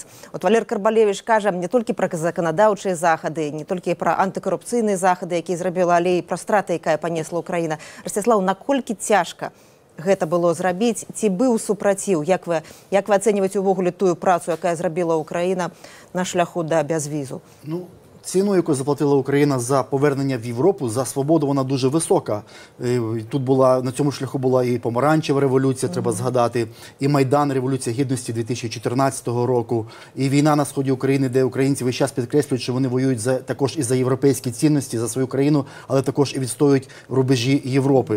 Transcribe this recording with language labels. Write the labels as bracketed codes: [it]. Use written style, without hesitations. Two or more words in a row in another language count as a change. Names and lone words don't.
[be] От Валер Карбалевіч кажа не толькі пра заканадаўчыя захады, не толькі пра антыкарупцыйныя захады, якія зрабіла, але і пра страты, якая панесла Украіна. Расцяслаў, наколькі цяжка гэта было зрабіць, ці быў супраціў? Як вы ацэньваеце увогуле тую працу, якая зрабіла Украіна на шляху да бязвізу? [uk] Ну, ціну, яку заплатила Україна за повернення в Європу, за свободу, вона дуже висока. Тут була, на цьому шляху була і Помаранчева революція, треба згадати, і Майдан, Революція Гідності 2014 року, і війна на сході України, де українці весь час підкреслюють, що вони воюють також і за європейські цінності, за свою країну, але також і відстоюють рубежі Європи.